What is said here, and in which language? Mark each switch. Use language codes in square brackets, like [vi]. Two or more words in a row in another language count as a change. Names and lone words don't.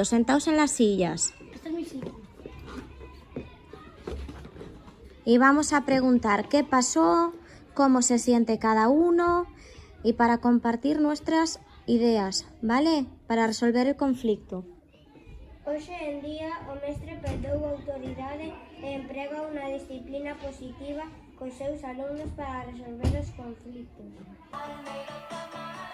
[es] Sentaos en las sillas. Este es mi sitio. Y vamos a preguntar qué pasó, cómo se siente cada uno y para compartir nuestras ideas, ¿vale? Para resolver el conflicto. [gl] Hoxe en día o mestre perdeu a autoridade e emprega unha disciplina positiva cos seus alumnos para resolver os conflitos.